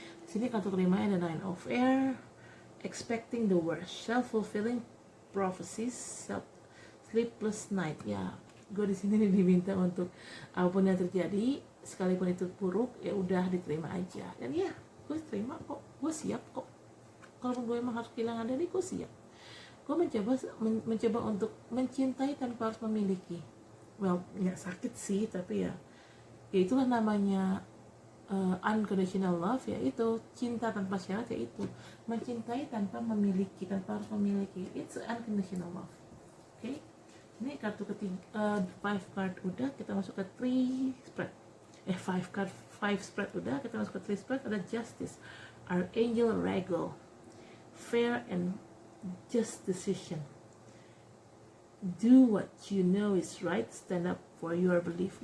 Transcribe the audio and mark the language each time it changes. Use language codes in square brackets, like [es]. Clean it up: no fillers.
[id] Sini kartu kelima ada [en] Nine of Air, expecting the worst, self-fulfilling prophecies, sleepless night. [id] Ya, gue di sini diminta untuk apapun yang terjadi, sekalipun itu buruk, ya udah diterima aja. Dan ya, gue terima kok, gue siap kok. Kalau gue emang harus kehilangan Dani, gue siap. Gue mencoba untuk mencintai tanpa harus memiliki. Well, nggak sakit sih, tapi ya itulah namanya unconditional love, yaitu cinta tanpa syarat, yaitu mencintai tanpa memiliki, tanpa harus memiliki. [en] It's unconditional love. [id] Oke, ini kartu ketiga, 5 card udah, kita masuk ke 3 spread. 5 spread udah, kita masuk ke 3 spread. Ada Justice, Archangel Regal, [en] fair and just decision, do what you know is right, stand up for your belief.